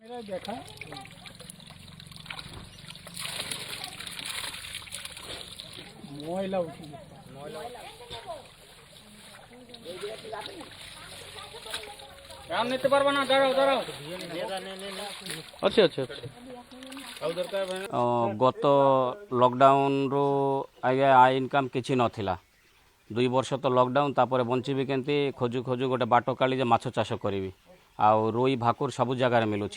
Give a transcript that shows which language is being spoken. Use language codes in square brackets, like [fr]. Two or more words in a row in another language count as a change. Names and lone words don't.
[bn] देखा ময়লা উঠে রাম নিতে পারবা না, দাঁড়াও দাঁড়াও। [or] ଅଛି ଅଛି ଅଛି ଗତ ଲକଡାଉନରୁ ଆଜ୍ଞା ଆୟ ଇନକମ୍ କିଛି ନଥିଲା। 2 ବର୍ଷ ତ ଲକଡାଉନ୍, ତାପରେ ବଞ୍ଚିବି କେମିତି ଖୋଜୁ ଖୋଜୁ ଗୋଟେ ବାଟ କାଢ଼ି ଯେ ମାଛ ଚାଷ କରିବି। ଆଉ ରୋଇ ଭାକୁର ସବୁ ଜାଗାରେ ମିଳୁଛି।